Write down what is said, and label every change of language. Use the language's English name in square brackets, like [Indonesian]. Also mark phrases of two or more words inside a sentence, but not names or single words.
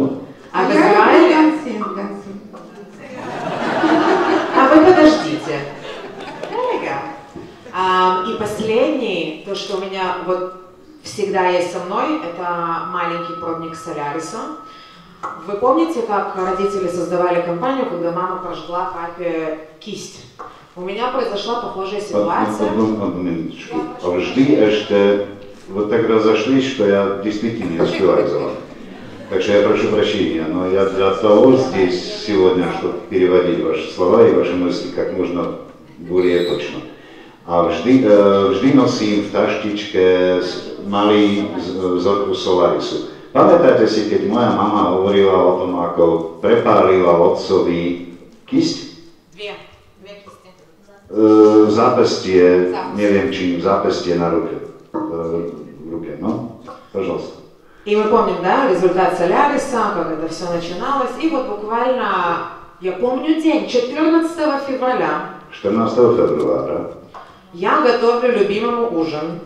[Russian] А в Израиле... А вы подождите. И последний, то, что у меня вот всегда есть со мной, это маленький пробник Соляриса. Вы помните, как родители создавали компанию, когда мама прожгла папе кисть? У меня произошла похожая ситуация. Одну минуточку. [Slovak] Vždy ešte, [Russian] вот так разошлись, что я действительно не успеваю за вами. Так что я прошу прощения, но я для того здесь сегодня, чтобы переводить ваши слова и ваши мысли как можно более точно. [Slovak] A vždy nosím v taštičke malý vzorku Solarisu. Pamätáte si, keď moja mama hovorila o tom, ako prepálila otcovi kisť? Dve kisti. Zápestie, neviem čím, zápestie [Russian] на руке. В руке, ну, пожалуйста. И мы помним, да, результат Соляриса, как это все начиналось. И вот буквально, я помню день, 14 февраля. 14 февраля. Я готовлю любимому ужин.